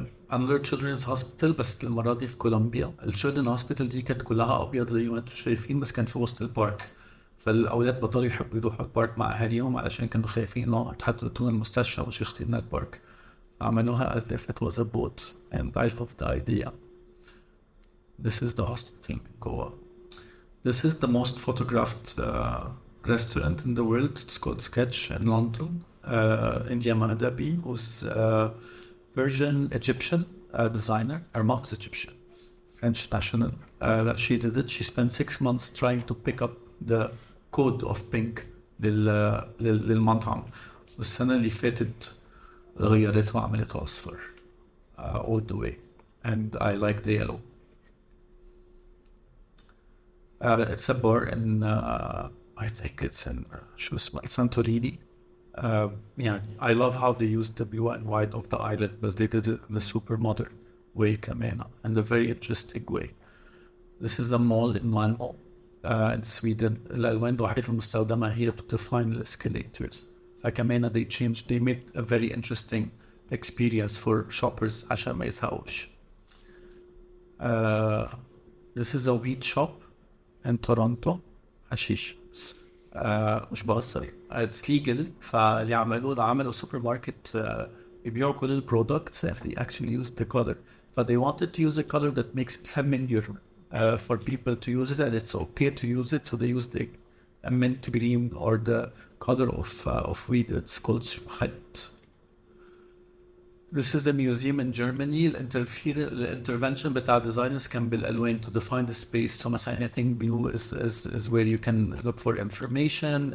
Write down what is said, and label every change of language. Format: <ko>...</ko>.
<en>Another children's hospital</en> <ar>بس المرة دي في كولومبيا. الchildren's hospital دي كانت كلها أبيض زي ما انتم شايفين، بس كان في وسط البارك. فالأولاد بطلوا يحبوا يروحوا البارك مع أهاليهم علشان كانوا خايفين إنه تحطوا المستشفى وش يخطينا البارك.</ar> <en>عملوها as if it was a boat, and I love the idea. This is the hospital</en> <ar>من جوا.</ar> <en>This is the most photographed restaurant in the world. It's called Sketch in London. India Mahdabi was Persian Egyptian designer. Her mom is Egyptian, French national. That she did it. She spent 6 months trying to pick up the code of pink للمطعم.</en> <ar>والسنة اللي فاتت غيرته وعملته أصفر</ar> <en>all the way. And I like the yellow. It's a bar in I think it's in شو اسمه Santorini. Yeah, I love how they used the blue and white of the island, but they did it in a super modern way كمان, and a very interesting way. This is a mall in Malmö in Sweden.</en> <ar>الألوان الوحيدة المستخدمة هي</ar> <en>to define the escalators. فكمان they changed, they made a very interesting experience for shoppers</en> <ar>عشان ما يزهقوش.</ar> <en>This is a weed shop in Toronto.</en> <ar>حشيش. مش بهزر.</ar> <en>It's legal.</en> <ar>فاللي عملوا سوبر ماركت يبيعوا كل البرودكتس</ar> <en>and they actually used the color. But they wanted to use a color that makes it familiar for people to use it, and it's okay to use it. So they used the mint green or the color of weed. It's called Schubheit. This is a museum in Germany. Intervention بتاع designers كان بالألوان to define the space. So مثلا anything blue is where you can look for information.</en>